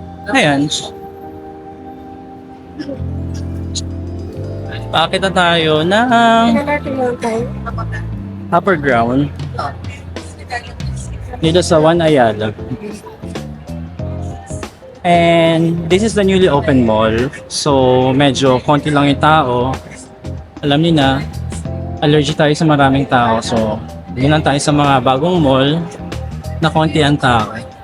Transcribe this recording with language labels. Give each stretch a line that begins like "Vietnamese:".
Filipino: Ayan. Paakit na tayo ng upper ground dito sa One Ayala.
English: And this is the newly opened mall.
Filipino: So medyo konti lang yung tao. Alam niyo na, allergic tayo sa maraming tao. So yun lang tayo sa mga bagong mall na konti ang tao.